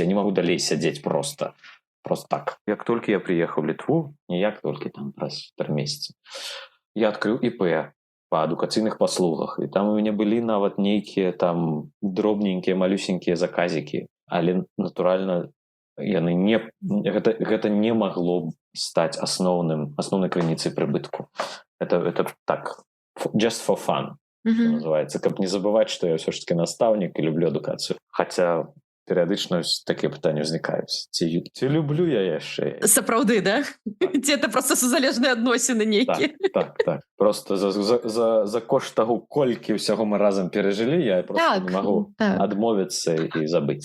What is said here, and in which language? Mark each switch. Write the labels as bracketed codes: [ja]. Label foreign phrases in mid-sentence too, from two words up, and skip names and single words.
[be] Я не магу далей сядзець просто так. Як толькі я прыехаў у Літву, не як толькі там праз 3 месяцы, я адкрыў ІП па адукацыйных паслугах, і там у мяне былі нават нейкія там дробненькія, малюсенькія заказікі, але, натуральна, гэта не магло стаць асноўнай крыніцай прыбытку. [ru] Это так, [en] just for fun, [be] называецца, каб не забываць, што я ўсё ж таки настаўнік і люблю адукацыю. Хаця перыядычна такія пытанні ўзнікаюць. Ці люблю я яшчэ? Сапраўды, да? Ці это проста сузалежныя адносіны нейкія? Так. Просто за кошт таго, колькі ўсяго мы разам перажылі, я просто не магу адмовіцца і забыць.